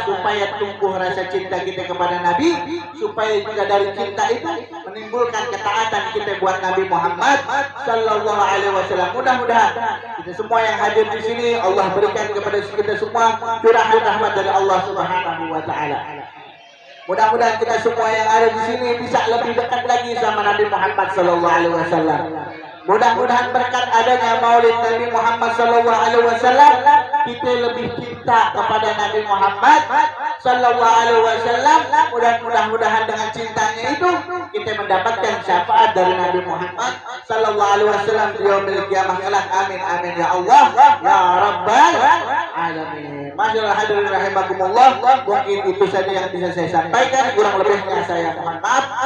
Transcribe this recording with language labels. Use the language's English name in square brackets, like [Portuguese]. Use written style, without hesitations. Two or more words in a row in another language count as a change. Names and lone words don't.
[Indonesian] Supaya tumbuh rasa cinta kita kepada Nabi, supaya juga dari cinta itu menimbulkan ketaatan kita buat Nabi Muhammad [Arabic] صلى الله عليه وسلم. [Indonesian] Mudah-mudahan kita semua yang hadir di sini Allah berikan kepada kita semua curahan rahmat dari [Arabic] الله سبحانه وتعالى. [Indonesian] Mudah-mudahan kita semua yang ada di sini bisa lebih dekat lagi sama Nabi Muhammad [Arabic] صلى الله عليه وسلم. [Indonesian] Mudah-mudahan berkat adanya Maulid Nabi Muhammad [Arabic] صلى الله عليه وسلم, [Indonesian] kita lebih cinta kepada Nabi Muhammad [Arabic] صلى الله عليه وسلم. [Indonesian] Mudah-mudahan dengan cintanya itu kita mendapatkan syafaat dari Nabi Muhammad [Arabic] صلى الله عليه وسلم [Indonesian] di [Arabic] يوم القيامة [Indonesian] kelak. [Arabic] آمين آمين يا الله يا رب العالمين. ما شاء الله حاضرين رحمكم الله, [Indonesian] mungkin itu saja yang bisa saya sampaikan, kurang lebihnya saya mohon maaf.